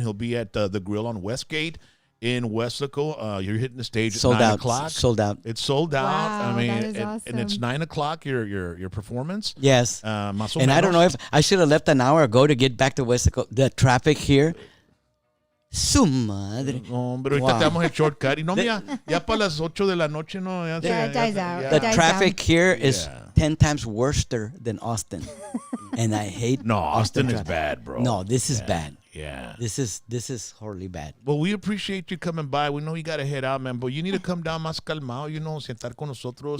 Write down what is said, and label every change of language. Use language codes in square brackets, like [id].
[en] He'll be at the Grill on Westgate in Westlaco. You're hitting the stage at 9 o'clock. Sold out. It's sold out. Wow, I mean, that is awesome. and it's 9 o'clock. Your performance. Yes. And I don't know if I should have left an hour ago to get back to Westlaco. The traffic here. Su madre. [es] No, pero ahorita te damos el shortcut. Y no, ya para las 8 de la noche, no. [en] It dies out. The traffic here is 10 times worse than Austin. And I hate Austin is bad, bro. No, this is bad. Yeah. This is horribly bad. Well, we appreciate you coming by. We know you got to head out, man, but you need to come down más calmado, sentar con nosotros.